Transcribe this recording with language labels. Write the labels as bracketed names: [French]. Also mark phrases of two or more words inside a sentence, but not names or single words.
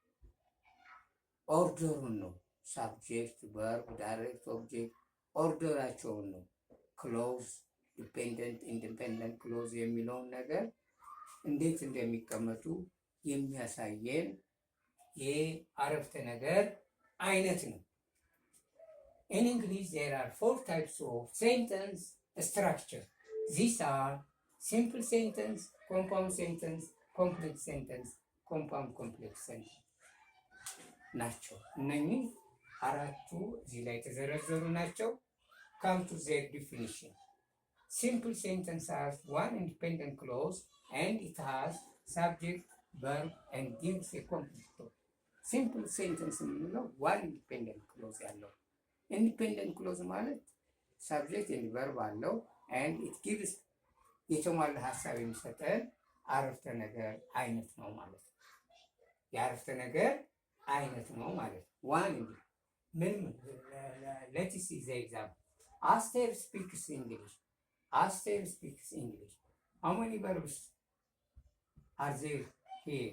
[Amharic] ኦርደሩን ነው። ሳብጀክት፣ ቨርብ፣ [English] direct object [Amharic] ኦርደራቸውን ነው። ክሎዝ፣ ዲፔንደንት፣ [English] independent clause [Amharic] የሚለውን ነገር እንዴት እንደሚቀመጡ የሚያሳየን የአረፍተ ነገር አይነት ነው። [English] In English, there are four types of sentence structure. These are simple sentence, compound sentence, complex sentence, compound complex sentence [Amharic] ናቸው። እነኚህ አራቱ እዚህ ላይ የተዘረዘሩ ናቸው። [English] Come to their definition. Simple sentence has one independent clause and it has subject, verb and gives a complete thought. Simple sentence [Amharic] የምንለው [English] one independent clause [Amharic] ያለው። [English] independent clause [Amharic] ማለት [English] subject and verb [Amharic] አለው [English] and it gives [Amharic] የተሟላ ሀሳብ የሚሰጠን አረፍተ ነገር አይነት ነው ማለት ነው። የአረፍተ ነገር አይነት ነው ማለት ነው። ዋን ምን [English] let's see the example Aster speaks English። Aster speaks English። how many verbs are there here?